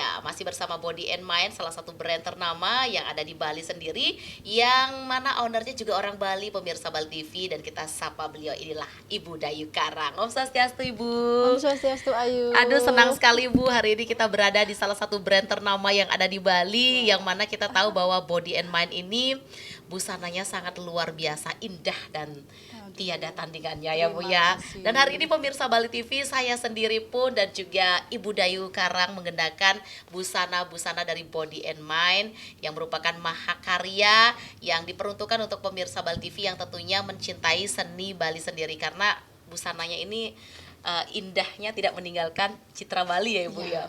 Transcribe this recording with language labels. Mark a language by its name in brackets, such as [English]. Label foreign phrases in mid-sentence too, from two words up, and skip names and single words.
[Indonesian] Masih bersama Body and Mind, salah satu brand ternama yang ada di Bali sendiri, yang mana ownernya juga orang Bali, pemirsa Bali TV. Dan kita sapa beliau, inilah Ibu Dayu Karang. [Balinese] Om Swastiastu [Indonesian] Ibu. [Balinese] Om Swastiastu Ayu. [Indonesian] Aduh, senang sekali Bu, hari ini kita berada di salah satu brand ternama yang ada di Bali, yang mana kita tahu bahwa Body and Mind ini busananya sangat luar biasa indah dan tiada tandingannya ya Bu ya. Dan hari ini pemirsa Bali TV, saya sendiri pun dan juga Ibu Dayu Karang mengenakan busana-busana dari Body and Mind yang merupakan mahakarya yang diperuntukkan untuk pemirsa Bali TV yang tentunya mencintai seni Bali sendiri, karena busananya ini indahnya tidak meninggalkan citra Bali ya Ibu ya.